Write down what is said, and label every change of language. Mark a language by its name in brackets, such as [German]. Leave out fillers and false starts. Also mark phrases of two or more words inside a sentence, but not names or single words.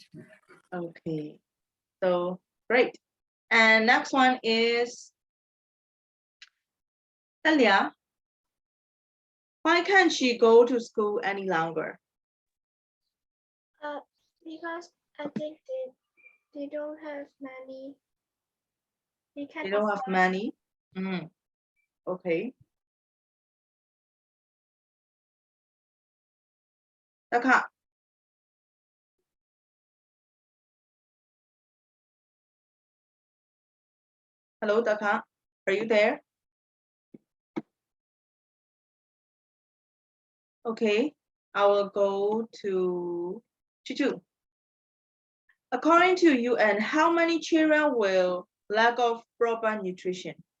[English] Okay, so great. And next one is Talia. Why can't she go to school any longer? Because I think they don't have money. They don't have money. Okay. Taka. Hello, Taka. Are you there? Okay, I will go to Chichu. According to UN, how many children will lack of proper nutrition?